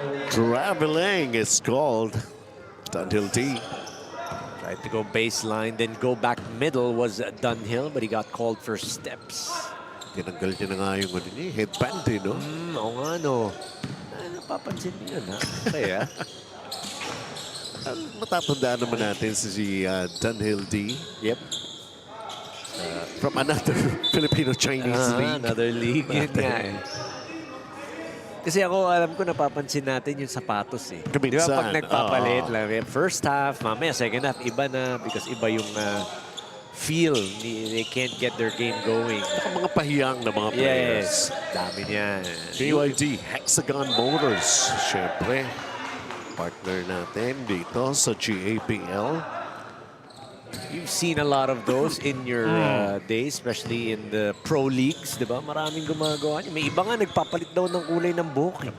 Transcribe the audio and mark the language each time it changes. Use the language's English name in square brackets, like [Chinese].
[English] Traveling is called. Dunhill D. Tried to go baseline, then go back middle was Dunhill, but he got called for steps. [Filipino] Tinanggal niya na nga yung headband, no? Oo nga, no. Napapansin niyo yun, ha? Kaya. Matatandaan naman natin si Dunhill D. [English] Yep. From another Filipino-Chinese league. [Filipino] Another league, yun nga eh. Kasi ako, alam ko, napapansin natin yung sapatos eh. Di ba pag nagpapalit lang, first half, mamaya second half, iba na because iba yung feel. [English] They can't get their game going. [Filipino] Mga pahiyang na mga players. Yes, dami niyan. BYD Hexagon Motors, syempre. Partner natin dito sa GABL. [English] You've seen a lot of those in your days, especially in the pro leagues, di ba? [Filipino] Maraming gumagawa niya. May iba nga nagpapalit daw ng kulay ng buhok.